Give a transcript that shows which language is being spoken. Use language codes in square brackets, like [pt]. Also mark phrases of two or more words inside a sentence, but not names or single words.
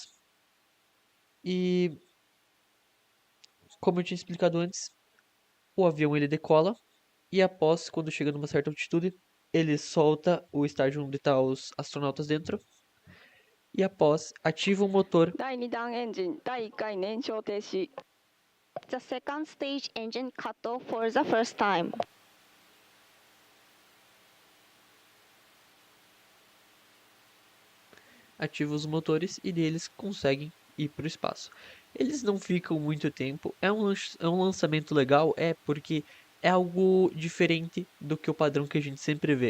[pt] E, como eu tinha explicado antes, o avião ele decola. E após, quando chega numa certa altitude, ele solta o estágio onde estão os astronautas dentro. E após, ativa o motor. [ja] 第2段エンジン第1回燃焼停止。 [en] The second stage engine cut off for the first time. [pt] Ativa os motores e deles conseguem ir para o espaço. Eles não ficam muito tempo. É um lançamento legal, porque é algo diferente do que o padrão que a gente sempre vê.